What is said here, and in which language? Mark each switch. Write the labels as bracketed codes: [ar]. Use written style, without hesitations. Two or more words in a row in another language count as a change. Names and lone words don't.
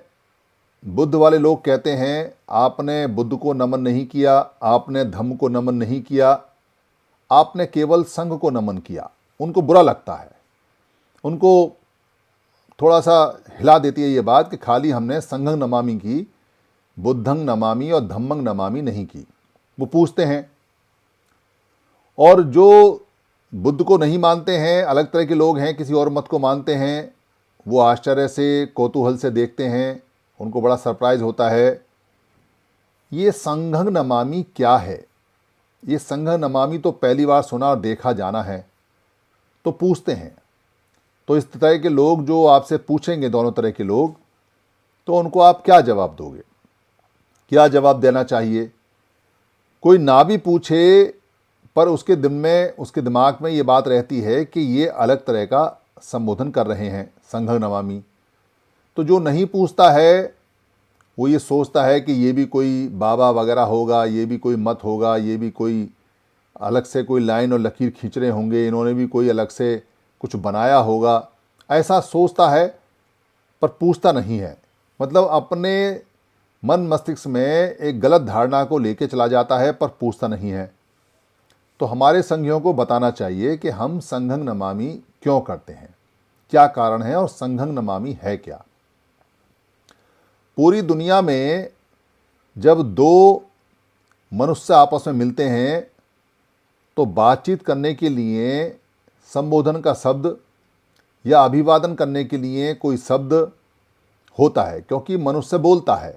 [hi] बुद्ध वाले लोग कहते हैं आपने बुद्ध को नमन नहीं किया, आपने धम्म को नमन नहीं किया, आपने केवल संघ को नमन किया। उनको बुरा लगता है, उनको थोड़ा सा हिला देती है ये बात कि खाली हमने [pi] संघं नमामि [hi] की, [pi] बुद्धं नमामि [hi] और [pi] धम्मं नमामि [hi] नहीं की। वो पूछते हैं। और जो बुद्ध को नहीं मानते हैं, अलग तरह के लोग हैं, किसी और मत को मानते हैं, वो आश्चर्य से, कौतूहल से देखते हैं, उनको बड़ा सरप्राइज होता है। ये [pi] संघं नमामि [hi] क्या है? ये [pi] संघं नमामि [hi] तो पहली बार सुना और देखा जाना है। तो पूछते हैं। तो इस तरह के लोग जो आपसे पूछेंगे, दोनों तरह के लोग, तो उनको आप क्या जवाब दोगे? क्या जवाब देना चाहिए? कोई ना भी पूछे पर उसके दिमाग में ये बात रहती है कि ये अलग तरह का संबोधन कर रहे हैं, [pi] संघं नमामि। [hi] तो जो नहीं पूछता है वो ये सोचता है कि ये भी कोई बाबा वगैरह होगा, ये भी कोई मत होगा, ये भी कोई अलग से कोई लाइन और लकीर खींच रहे होंगे, इन्होंने भी कोई अलग से कुछ बनाया होगा, ऐसा सोचता है पर पूछता नहीं है। मतलब अपने मन मस्तिष्क में एक गलत धारणा को लेके चला जाता है पर पूछता नहीं है। तो हमारे संघियों को बताना चाहिए कि हम [pi] संघं नमामि [hi] क्यों करते हैं, क्या कारण है और [pi] संघं नमामि [hi] है क्या। पूरी दुनिया में जब 2 मनुष्य आपस में मिलते हैं तो बातचीत करने के लिए संबोधन का शब्द या अभिवादन करने के लिए कोई शब्द होता है, क्योंकि मनुष्य बोलता है।